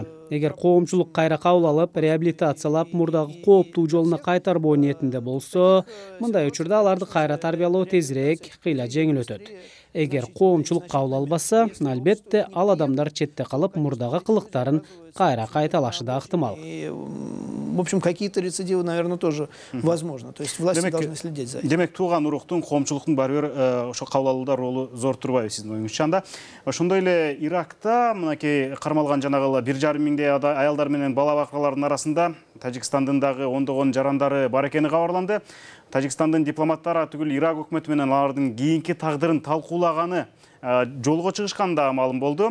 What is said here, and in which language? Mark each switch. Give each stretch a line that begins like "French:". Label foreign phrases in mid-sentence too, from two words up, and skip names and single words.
Kyrgyz: Эгер коомчулук кайра кабыл алып, реабилитациялап, мурдагы кооптуу жолуна кайтарбоо ниетинде болсо, мындай учурда аларды кайра тарбиялоо тезирээк, кыйла жеңил өтөт. Эгер коомчулук кабыл албаса, албетте ал адамдар четте калып мурдагы кылыктарын кайра кайталашы да ыктымал.
Russian: В общем, какие-то рецидивы, наверное, тоже возможно. То есть власти должны следить за этим.
Kyrgyz: Демек, тууган уруктун, коомчулуктун баары бир ошо кабыл алууда ролу зор турбайбы сиздин оюңузча? Анда ошондой эле Иракта мынакей кармалган жанагы 1,5 миңдей аялдар менен бала бакыралардын арасында Тажикстандын дагы ондогон жарандары бар экени кабарланды. Тажикстандын дипломаттары түгүл Ирак өкмөтү менен алардын кийинки тагдырын талкуулаганы жолго чыгышканы да маалым болду.